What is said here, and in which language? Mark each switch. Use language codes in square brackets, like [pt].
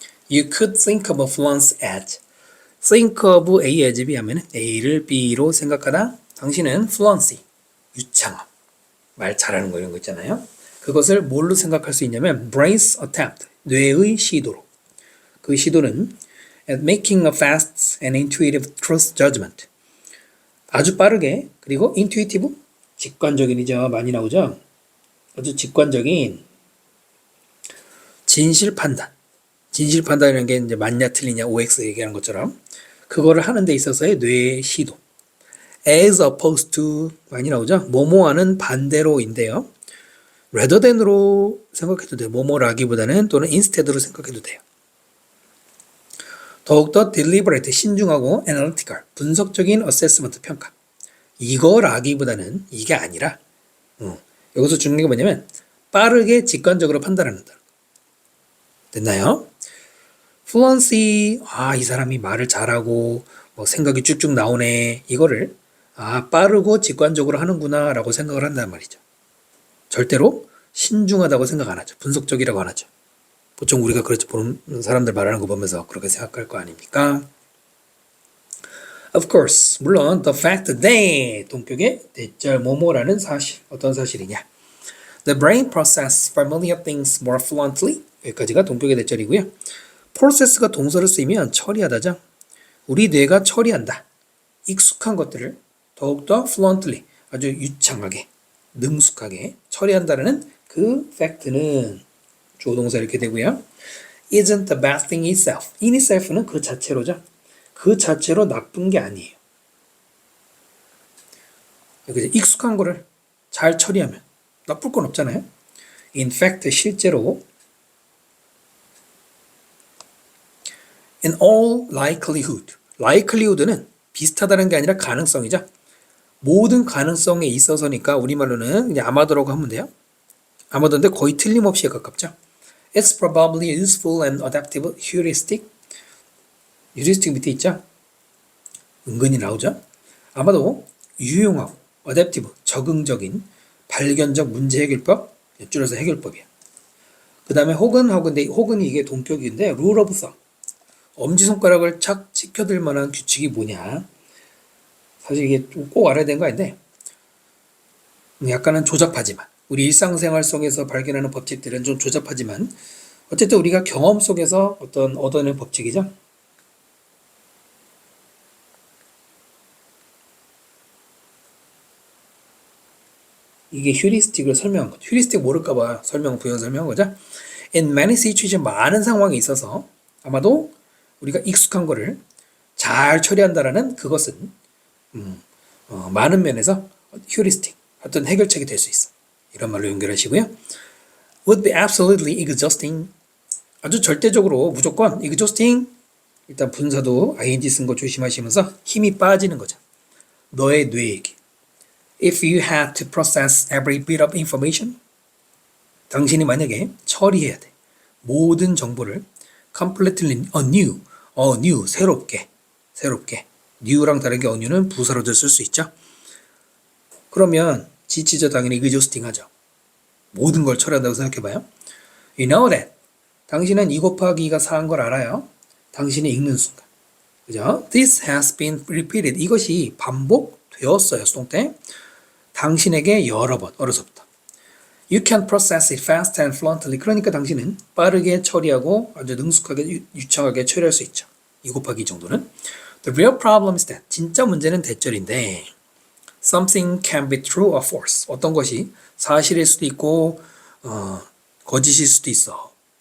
[en] You could think of a fluence as. think of A as B [ko] 하면 A를 B로 생각하다. 당신은 fluency, 유창함, 말 잘하는 거 이런 거 있잖아요. 그것을 뭘로 생각할 수 있냐면 [en] brain's attempt, [ko] 뇌의 시도로. 그 시도는 [en] at making a fast and intuitive truth judgment. [ko] 아주 빠르게 그리고 intuitive, 직관적인이죠. 많이 나오죠. 아주 직관적인 진실 판단. 진실 판단이라는 게 이제 맞냐 틀리냐 OX 얘기하는 것처럼 그거를 하는 데 있어서의 뇌의 시도. [en] as opposed to [ko] 많이 나오죠. 뭐뭐와는 반대로인데요. rather than으로 생각해도 돼요. 뭐뭐라기보다는 또는 instead로 생각해도 돼요. 더욱더 deliberate, 신중하고 analytical, 분석적인 assessment, 평가. 이거라기보다는 이게 아니라 여기서 중요한 게 뭐냐면 빠르게 직관적으로 판단한다. 됐나요? fluency, 이 사람이 말을 잘하고 뭐 생각이 쭉쭉 나오네. 이거를 빠르고 직관적으로 하는구나 라고 생각을 한단 말이죠. 절대로 신중하다고 생각 안 하죠. 분석적이라고 안 하죠. 보통 우리가 그렇게 보는 사람들 말하는 거 보면서 그렇게 생각할 거 아닙니까? [en] Of course, [ko] 물론 [en] the fact that [ko] 동격의 대절 뭐뭐라는 사실, 어떤 사실이냐? [en] The brain process familiar things more fluently. [ko] 여기까지가 동격의 대절이고요. process가 동사를 쓰이면 처리하다죠. 우리 뇌가 처리한다. 익숙한 것들을 더욱더 fluently, 아주 유창하게, 능숙하게 처리한다는 그 팩트는 주어동사 이렇게 되고요. [en] isn't the bad thing itself. [ko] in itself는 그 자체로죠. 그 자체로 나쁜 게 아니에요. 익숙한 거를 잘 처리하면 나쁠 건 없잖아요. [en] In fact, [ko] 실제로 [en] in all likelihood. [ko] likelihood는 비슷하다는 게 아니라 가능성이죠. 모든 가능성에 있어서니까 우리말로는 그냥 아마도라고 하면 돼요. 아마도인데 거의 틀림없이에 가깝죠. [en] It's probably a useful and adaptive heuristic. [ko] heuristic 밑에 있죠. 은근히 나오죠. 아마도 유용하고 adaptive, 적응적인 발견적 문제 해결법, 줄여서 해결법이야. 그 다음에 혹은이 이게 동격인데 [en] rule of thumb. [ko] 엄지손가락을 착 지켜들 만한 규칙이 뭐냐. 사실 이게 꼭 알아야 되는 거 아닌데 약간은 조잡하지만 우리 일상생활 속에서 발견하는 법칙들은 좀 조잡하지만 어쨌든 우리가 경험 속에서 얻어낸 법칙이죠. 이게 휴리스틱을 설명한 거죠. 휴리스틱 모를까봐 부연 설명한 거죠. In many situations, 많은 상황에 있어서 아마도 우리가 익숙한 거를 잘 처리한다라는 그것은 많은 면에서 휴리스틱, 어떤 해결책이 될 수 있어. 이런 말로 연결하시고요. [en] would be absolutely exhausting. [ko] 아주 절대적으로 무조건 exhausting. 일단 분사도 ing 쓴 거 조심하시면서 힘이 빠지는 거죠. 너의 뇌에게. [en] If you had to process every bit of information, [ko] 당신이 만약에 처리해야 돼. 모든 정보를 [en] completely anew, [ko] 새롭게. new랑 다르게 anew는 부사로도 쓸 수 있죠. 그러면 지치죠. 당연히 exhausting 하죠. 모든 걸 처리한다고 생각해봐요. [en] You know that. [ko] 당신은 2 곱하기 2가 4인 걸 알아요. 당신이 읽는 순간. 그죠? [en] This has been repeated. [ko] 이것이 반복되었어요. 수동태. 당신에게 여러 번, 어려서부터. [en] You can process it fast and fluently. [ko] 그러니까 당신은 빠르게 처리하고 아주 능숙하게, 유창하게 처리할 수 있죠. 2 곱하기 2 정도는. [en] The real problem is that. [ko] 진짜 문제는 대절인데 [en] something can be true or false. [ko] 어떤 것이 사실일 수도 있고 거짓일 수도 있어.